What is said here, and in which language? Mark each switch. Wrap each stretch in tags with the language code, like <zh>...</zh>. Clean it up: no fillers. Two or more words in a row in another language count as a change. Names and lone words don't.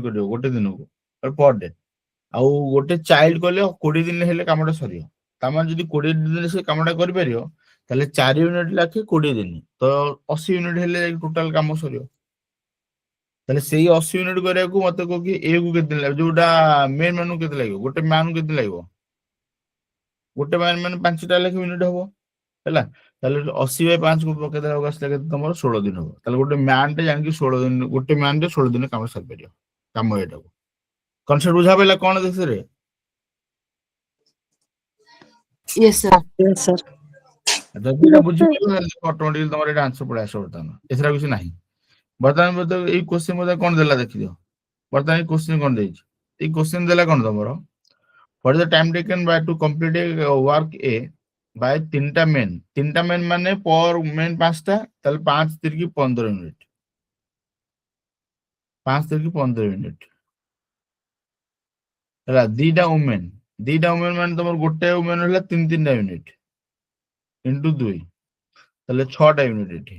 <or>କରିବ ଗୋଟେ ଦିନକୁ</or> <en>per day</en> <or>ଆଉ ଗୋଟେ ଚାଇଲ୍ଡ କଲେ 20 ଦିନ ହେଲେ କାମଟା ସରିବ ତାମାନେ ଯଦି 20 ଦିନରେ ସେ କାମଟା କରିପାରିବ ତାହେଲେ 4 ୟୁନିଟ୍ ଲାଖେ 20 ଦିନ ତ 80 ୟୁନିଟ୍ ହେଲେ ଟୋଟାଲ କାମ ସରିବ ତାହେଲେ ସେଇ 80 ୟୁନିଟ୍ କରିବାକୁ ମତେ କହ କି ଏ କୁ କେତେ ଲାଗିବ, ଯୋଉଟା ମେନ୍ ମାନଙ୍କୁ କେତେ ଲାଗିବ, ଗୋଟେ ମ୍ୟାନ୍ କେତେ ଲାଗିବ, ଗୋଟେ ମ୍ୟାନ୍ ମାନେ 5ଟା ଲେଖା ୟୁନିଟ୍ ହବ ହେଲା। ତାହେଲେ 80/5 କୁ ପକେଇଦେବାକୁ ଆସିଲା କେତେ ତମର 16 ଦିନ ହବ। ତାହେଲେ ଗୋଟେ ମ୍ୟାନ୍ ଟେ ଜାଣିକି 16 ଦିନ, ଗୋଟେ ମ୍ୟାନ୍ ରେ 16 ଦିନ କାମ ସାରିପାରିବ। କାମ ଏଟାକୁ କନସେପ୍ଟ ବୁଝା ପାଇଲା କଣ ଦେଶରେ?</or> <en>Yes, sir. Yes, sir.</en> <or>ଯଦି ଏଇଟା ବୁଝିପାରିଲ ଅଟୋମେଟିକ ତମର ଏଇଟା ଆନ୍ସର ପଳେଇ ଆସିବ। ବର୍ତ୍ତମାନ ଏଥିରେ କିଛି ନାହିଁ। ବର୍ତ୍ତମାନ ବୋଧେ ଏଇ କ୍ୱେଶ୍ଚିନ୍ ବୋଧେ କଣ ଦେଲା ଦେଖିଦିଅ। ବର୍ତ୍ତମାନ ଏଇ କ୍ୱେଶ୍ଚିନ୍ କଣ ଦେଇଛି, ଏଇ କ୍ୱେଶ୍ଚିନ୍ ଦେଲା କଣ ତମର,</or> <en>what is the time taken by to complete a work A by 3ଟା ମେନ୍।</en> <or>3ଟା ମେନ୍ ମାନେ</or> <en>per men</en> <or>5ଟା, ତାହେଲେ 5 ତିରିକି 15 ୟୁନିଟ୍, 5 ତିରିକି 15 ୟୁନିଟ୍ ହେଲା। 2ଟା ଓମେନ୍, 2ଟା ଓମେନ୍ ମାନେ ତମର ଗୋଟେ ଓମେନ୍ ହେଲା 3-3ଟା ୟୁନିଟ୍ ଇଣ୍ଟୁ 2, ତାହେଲେ 6ଟା ୟୁନିଟ୍ ଏଠି।</or>